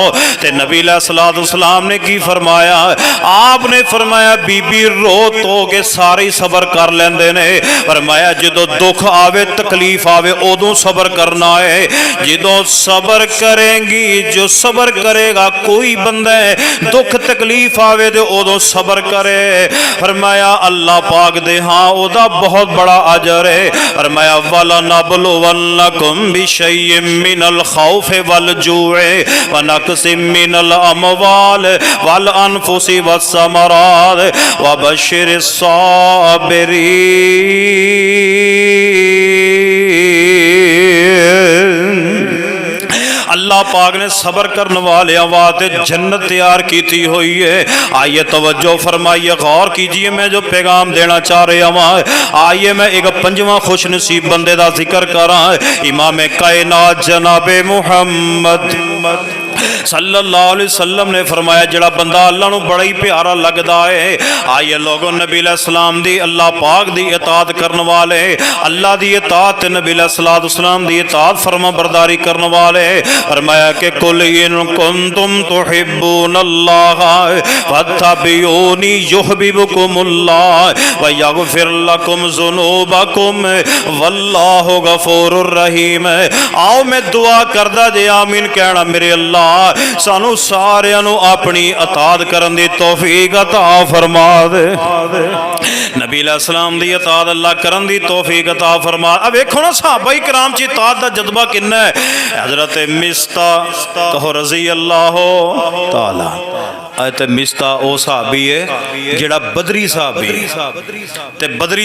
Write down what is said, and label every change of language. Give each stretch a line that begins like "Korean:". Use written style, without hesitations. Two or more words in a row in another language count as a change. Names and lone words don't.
Punjabi: ਤੇ ਨਬੀ ਅਲੈਹਿਸਸਲਾਮ ਨੇ ਕੀ ਫ਼ਰਮਾਇਆ, ਆਪਨੇ ਫ਼ਰਮਾਇਆ ਬੀਬੀ ਰੋ ਤੋ ਕੇ ਸਾਰੇ ਸਬਰ ਕਰ ਲੈਂਦੇ ਨੇ, ਫ਼ਰਮਾਇਆ ਜੋ ਦੁੱਖ ਆਵੇ ਤਕਲੀਫ਼ ਆਵੇ ਉਦੋਂ ਸਬਰ ਕਰਨਾ ਹੈ, ਜੋ ਸਬਰ ਕਰੇਂਗੀ, ਜੋ ਸਬਰ ਕਰੇਗਾ ਕੋਈ ਬੰਦਾ ਦੁੱਖ ਤਕਲੀਫ਼ ਆਵੇ ਤੋ ਉਦੋਂ ਸਬਰ ਕਰੇ। ਫ਼ਰਮਾਇਆ ਅੱਲਾਹ ਪਾਕ ਦੇ ਹਾਂ ਓਦਾ ਬਹੁਤ ਬੜਾ ਅਜਰ ਹੈ।
Arabic: فرمایا ولنبلونكم بشيء من الخوف والجوع ونقص من الأموال والأنفس والثمرات وبشر الصابرين.
Urdu: اللہ پاک نے صبر کرنے والے واسطے جنت تیار کی ہوئی ہے. آئیے توجہ فرمائیے، غور کیجیے، میں جو پیغام دینا چاہ رہا ہوں.
Punjabi: ਆਈਏ ਮੈਂ ਇੱਕ ਪੰਜਵਾਂ ਖ਼ੁਸ਼ ਨਸੀਬ ਬੰਦੇ ਕਾ ਜ਼ਿਕਰ ਕਰਾਂ, ਇਮਾਮ ਕਾਇਨਾਤ ਜਨਾਬੇ ਮੁਹੰਮਦ
Arabic: صلى الله عليه وسلم
Punjabi: ਨੇ ਫ਼ਰਮਾਇਆ ਜਿਹੜਾ ਬੰਦਾ ਅੱਲਾਹ ਨੂੰ ਬੜਾ ਹੀ ਪਿਆਰਾ ਲੱਗਦਾ ਹੈ। ਆਈਏ ਲੋਗੋ ਨਬੀ ਅਲੈਹਿਸਸਲਾਮ ਦੀ ਅੱਲਾਹ ਪਾਕ ਦੀ ਇਤਾਅਤ ਕਰਨੇ ਵਾਲੇ, ਅੱਲਾਹ ਦੀ ਇਤਾਅਤ ਨਬੀ ਅਲੈਹਿਸਸਲਾਮ ਦੀ ਇਤਾਅਤ ਫ਼ਰਮਾ ਬਰਦਾਰੀ ਕਰਨੇ ਵਾਲੇ, ਫ਼ਰਮਾਇਆ ਕਿ
Arabic: قل إن كنتم تحبون الله فاتبعوني يحببكم الله ويغفر لكم ذنوبكم والله غفور رحيم.
Punjabi: ਆਓ ਮੈਂ ਦੁਆ ਕਰਦਾ ਜੇ ਆਮੀਨ ਕਹਿਣਾ, ਮੇਰੇ ਅੱਲਾਹ ਸਾਨੂੰ ਸਾਰਿਆਂ ਨੂੰ ਅਪਣੀ ਇਤਾਅਤ ਕਰਨ ਦੀ ਤੌਫ਼ੀਕ ਅਤਾ ਫ਼ਰਮਾ ਦੇ। ਨਬੀ ਅਲੈਹਿਸਸਲਾਮ ਦੀ ਇਤਾਅਤ ਅੱਲਾਹ ਕਰਨ ਦੀ ਤੌਫ਼ੀਕ ਅਤਾ ਫ਼ਰਮਾ। ਅਬ ਦੇਖੋ ਨਾ ਸਹਾਬਾ ਕਿਰਾਮ ਚ ਇਤਾਅਤ ਦਾ ਜਜ਼ਬਾ ਕਿੰਨਾ ਹੈ। ਹਜ਼ਰਤ ਮਿਸਤਾ ਕਹੋ
Arabic: رضي الله تعالى,
Punjabi: ਤੇ ਮਿਸਤਾ ਓ ਸਹਾਬੀ ਹੈ ਜਿਹੜਾ ਬਦਰੀ ਸਹਾਬੀ, ਤੇ ਬਦਰੀ